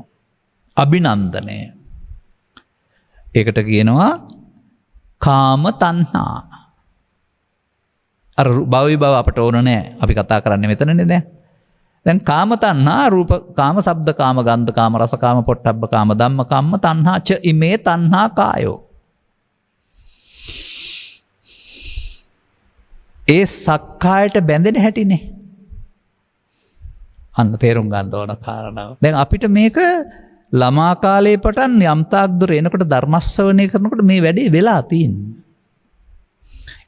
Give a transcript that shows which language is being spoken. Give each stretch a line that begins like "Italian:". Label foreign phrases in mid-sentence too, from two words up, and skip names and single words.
Sinhala: අභිනන්දනය. ඒකට කියනවා කාම තණ්හා. අර භව අපට ඕන නැහැ. අපි කතා කරන්නේ මෙතනනේ දැන්.
Pali: දැන් කාම තණ්හා රූප කාම ශබ්ද කාම ගන්ධ කාම රස කාම පොට්ටබ්බ කාම ධම්ම කම්ම තණ්හා ච ඉමේ තණ්හා කායෝ.
Sinhala: ඒ සක්කායට බැඳෙන හැටිනේ. අන්න තේරුම් ගන්න ඕන කාරණාව. දැන් අපිට මේක ළමා කාලේ පටන් යම් තාක් දුර එනකොට ධර්ම ශ්‍රවණය කරනකොට මේ වැඩේ වෙලා තියෙන්නේ.